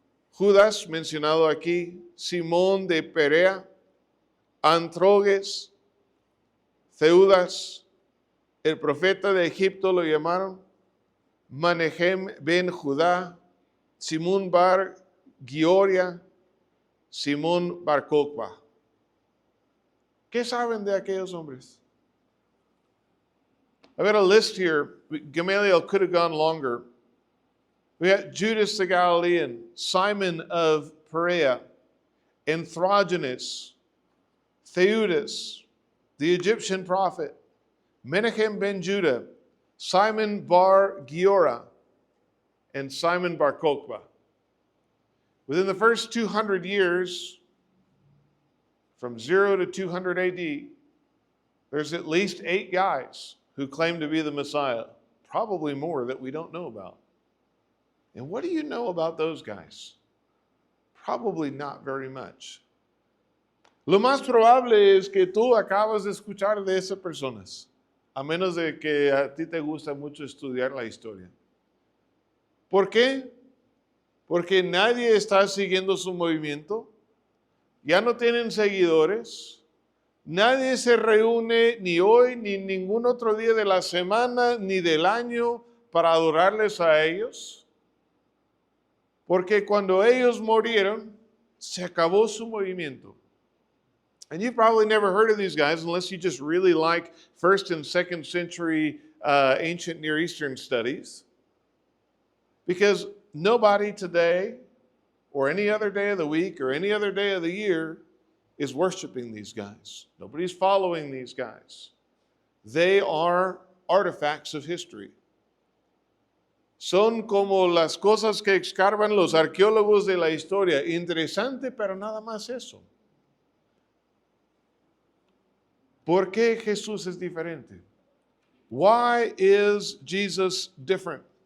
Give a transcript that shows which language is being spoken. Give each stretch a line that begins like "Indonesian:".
Spanish: Judas, mencionado aquí, Simón de Perea, Androges, Theudas, el profeta de Egipto lo llamaron, Manehem ben Judá, Simón bar Gioria, Simón bar Kokba. ¿Qué saben de aquellos hombres?
English: I've got a list here. Gamaliel could have gone longer. We got Judas the Galilean, Simon of Perea, Anthrogenes, Theudas, the Egyptian prophet, Menachem ben Judah, Simon Bar Giora, and Simon Bar Kokhba. Within the first 200 years, from 0 to 200 AD, there's at least 8 guys who claim to be the Messiah, probably more that we don't know about. And what do you know about those guys? Probably not very much.
Spanish: Lo más probable es que tú acabas de escuchar de esas personas, a menos de que a ti te gusta mucho estudiar la historia. ¿Por qué? Porque nadie está siguiendo su movimiento, ya no tienen seguidores, nadie se reúne ni hoy ni ningún otro día de la semana ni del año para adorarles a ellos, porque cuando ellos murieron, se acabó su movimiento.
English: And you've probably never heard of these guys unless you just really like 1st and 2nd century ancient Near Eastern studies. Because nobody today, or any other day of the week, or any other day of the year, is worshiping these guys. Nobody's following these guys. They are artifacts of history.
Spanish: Son como las cosas que escarban los arqueólogos de la historia. Interesante, pero nada más eso. ¿Por qué Jesús es diferente?
English: Why is Jesus different?